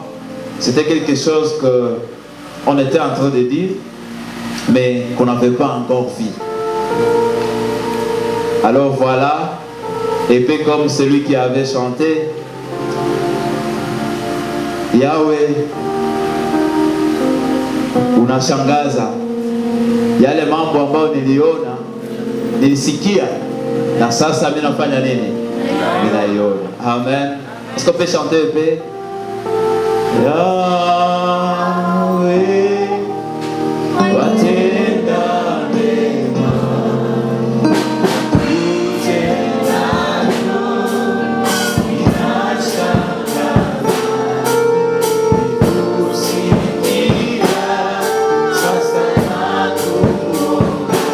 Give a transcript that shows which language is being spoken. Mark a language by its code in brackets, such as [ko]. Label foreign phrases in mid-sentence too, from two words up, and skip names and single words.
[fr] C'était quelque chose qu'on était en train de dire, mais qu'on n'avait pas encore vu. Alors voilà, et puis comme celui qui avait chanté, [sw] Yahweh unashangaza, yale mambo ambayo niliona nilisikia na sasa mimi nafanya nini? Ninaiona. Amen. [fr] Est-ce qu'on peut chanter un peu? [sw] Yahweh watenda mema, utendalo inashangaza, kusikia sasa nakuona.